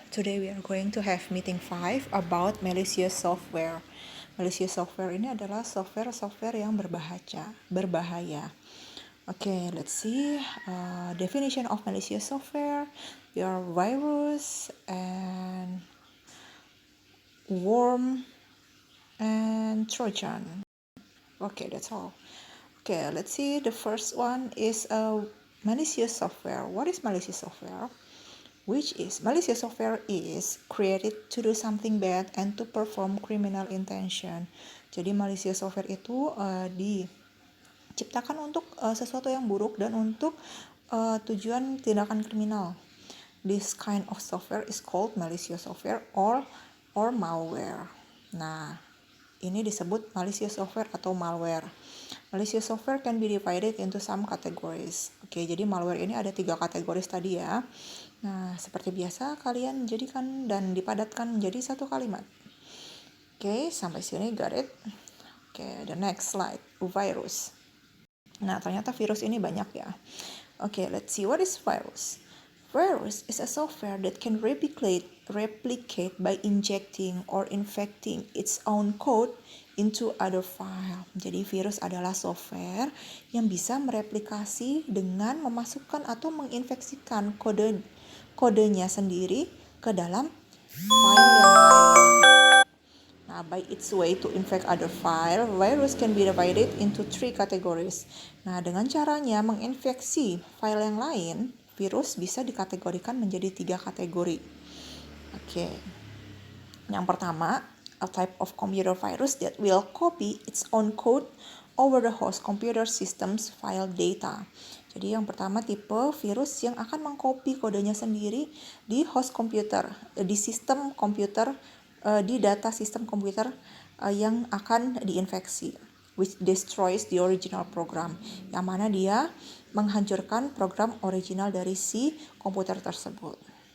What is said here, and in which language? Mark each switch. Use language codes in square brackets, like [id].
[en] Today we are going to have meeting 5 about malicious software. [id] Malicious software ini adalah software yang berbahaya. [en] Okay, let's see. Definition of malicious software. There are virus and worm and Trojan. Okay, that's all. Okay, let's see. The first one is malicious software. What is malicious software? Malicious software is created to do something bad and to perform criminal intention. [id] Jadi malicious software itu diciptakan untuk sesuatu yang buruk dan untuk tujuan tindakan kriminal. [en] This kind of software is called malicious software or malware. [id] Nah, ini disebut malicious software atau malware. [en] Malicious software can be divided into some categories. [id] Oke, jadi malware ini ada 3 kategoris tadi ya. Nah, seperti biasa kalian jadikan dan dipadatkan menjadi satu kalimat. Oke, sampai sini [en] got it? Oke, the next slide, virus. [id] Nah, ternyata virus ini banyak ya. [en] Oke, let's see what is virus. Virus is a software that can replicate by injecting or infecting its own code into other file. [id] Jadi virus adalah software yang bisa mereplikasi dengan memasukkan atau menginfeksikan kodenya sendiri ke dalam file yang lain. [en] Nah, by its way to infect other file, virus can be divided into 3 categories. [id] Nah, dengan caranya menginfeksi file yang lain, virus bisa dikategorikan menjadi 3 kategori. Oke. Yang pertama, [en] a type of computer virus that will copy its own code over the host computer system's file data. [id] Jadi yang pertama tipe virus yang akan mengcopy kodenya sendiri di host komputer, di sistem komputer, di data sistem komputer yang akan diinfeksi, [en] which destroys the original program, [id] yang mana dia menghancurkan program original dari si komputer tersebut.